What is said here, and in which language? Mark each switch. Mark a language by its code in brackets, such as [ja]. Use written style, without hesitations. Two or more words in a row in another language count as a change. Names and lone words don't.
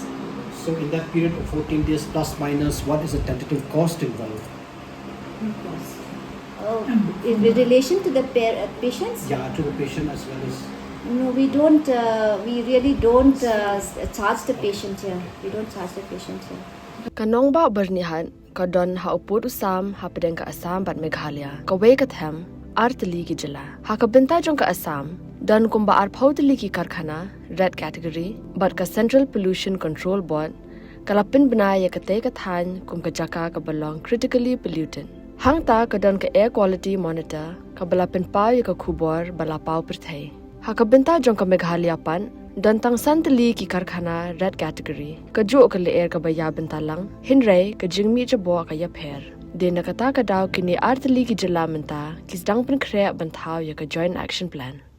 [en] So in that period of 14 days plus minus, what is the tentative cost involved? In relation to the patients? Yeah, to the patient as well as. No, we don't. We really don't charge the patient here. We don't charge the patient here. [kha] Kanong ba bernihan kadon ha uput usam ha pedeng ka Assam bat Meghalaya ka wei ka them artli ki jylla ha ka benta jong ka Assam dan kumba ar phautli ki karkhana [en] red category [kha] but ka Central Pollution Control Board kalapin banaya ka te ka than kum ka jaka ka belong [en] critically polluted [kha] hang ta kadon ka [en] air quality monitor [kha] ka balapin pau ya ka Khubor bala pau perthai ha ka benta jong ka Meghalaya pan dan tang santali ki karkhana [en] red category [kha] ka jo ka le air ka baya bentalang hinrai ka jingmi jabo ka ya pher de na kata ka daw kini artli ki jylla menta kis dang pen khre banthau ya ka [en] joint action plan